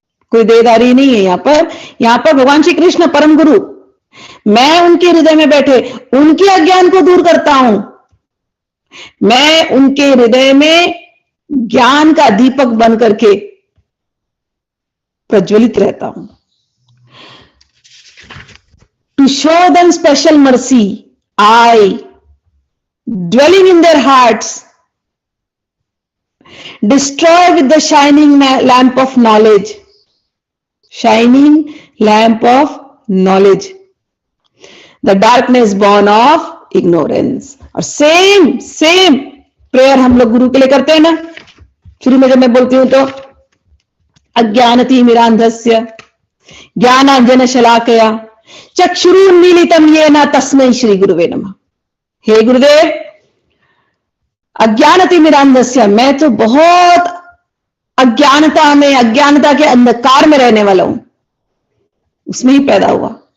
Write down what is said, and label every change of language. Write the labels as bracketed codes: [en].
[hi] कोई देहधारी नहीं है यहां पर भगवान श्री कृष्ण परम गुरु, मैं उनके हृदय में बैठे उनके अज्ञान को दूर करता हूं। मैं उनके हृदय में ज्ञान का दीपक बन करके प्रज्वलित रहता हूं। [en] To show them special mercy, I dwelling in their hearts, destroy with the shining lamp of knowledge, shining lamp of knowledge, the darkness born of ignorance। [hi] और सेम प्रेयर हम लोग गुरु के लिए करते हैं ना। शुरू में जब मैं बोलती हूं तो [sa] अज्ञानतिमिरान्धस्य ज्ञानांजन शलाकया चक्षुरुन्मीलितं येन तस्मै श्री गुरुवे नमः। [hi] हे गुरुदेव, अज्ञानतिमिरान्धस्य, मैं तो बहुत अज्ञानता में, अज्ञानता के अंधकार में रहने वाला हूं, उसमें ही पैदा हुआ।